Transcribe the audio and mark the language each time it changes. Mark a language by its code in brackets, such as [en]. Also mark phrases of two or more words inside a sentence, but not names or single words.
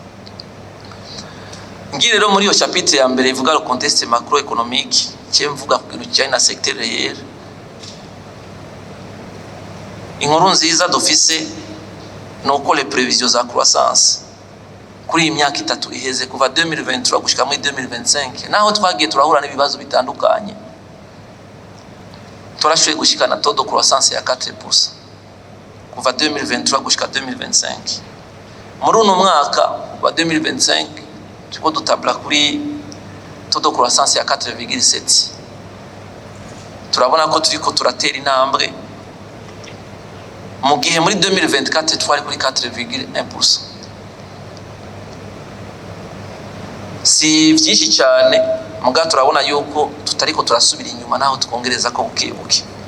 [rn] Ngire rero muri yo chapitre ya mbere ivuga [fr] le contexte macroéconomique [rn] cye mvuga ku kintu kijanye na [fr] secteur réel. [rn] Inkuru nziza dufise nuko [fr] les prévisions [rn] za croissance kuri imyaka itatu iheze kuva 2023 gushika muri 2025 naho twagiye turahura n'ibibazo bitandukanye turashoboye gushikana [fr] taux de croissance [rn] ya 4% kuva 2023 gushika 2025. Muri uno mwaka wa 2025 tuko dutabla kuri [fr] taux de croissance [rn] ya 4,7. Turabona ko turiko turatera intambwe mu gihe muri 2024 twari kuri 4,1%. Si vyinshi cyane muga turabona yuko tutariko turasubira inyuma naho tukongereza ko bukebuke.